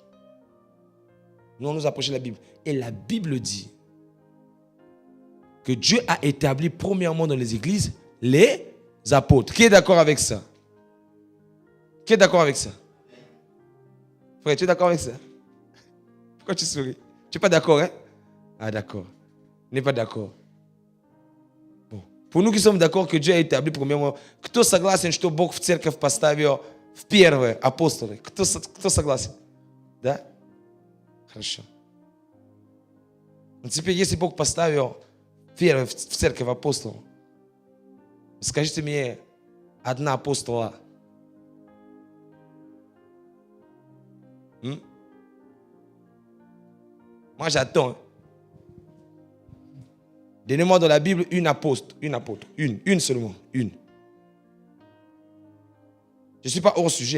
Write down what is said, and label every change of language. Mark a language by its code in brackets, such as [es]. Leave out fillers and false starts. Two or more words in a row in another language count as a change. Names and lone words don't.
[fr] Nous, on nous a prêché la Bible. Et la Bible dit que Dieu a établi premièrement dans les églises les apôtres. Qui est d'accord avec ça? Qui est d'accord avec ça? Frère, tu es d'accord avec ça? Pourquoi tu souris? Tu n'es pas d'accord, hein? Ah, d'accord. Tu n'es pas d'accord. Pour nous qui sommes d'accord que Dieu a établi premièrement, [ru] кто согласен, что Бог в церковь поставил в первые апостолы? Кто согласен? Да? Хорошо. Но теперь, если Бог поставил первые в церковь апостолов, скажите мне, одна апостола. [fr] Moi, j'attends. Donnez-moi dans la Bible une apôtre, une seulement, une. Je ne suis pas hors sujet.